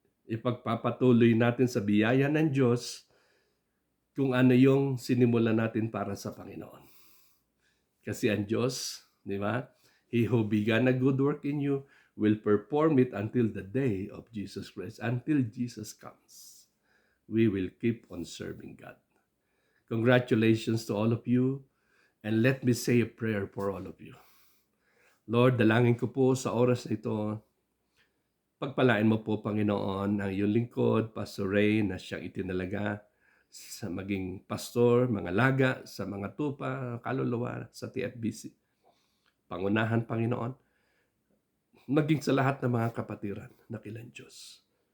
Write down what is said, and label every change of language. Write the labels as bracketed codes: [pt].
[tl] Ipagpapatuloy natin sa biyaya ng Diyos kung ano yung sinimulan natin para sa Panginoon. Kasi ang Diyos, di ba? [en] He who began a good work in you will perform it until the day of Jesus Christ. Until Jesus comes, we will keep on serving God. Congratulations to all of you. And let me say a prayer for all of you. [tl] Lord, dalangin ko po sa oras na ito, pagpalain mo po, Panginoon, ang iyong lingkod, Pastor Ray, na siyang itinalaga sa maging pastor, mga laga, sa mga tupa, kaluluwa, sa TFBC. Pangunahan, Panginoon, maging sa lahat ng mga kapatiran na kilang Diyos.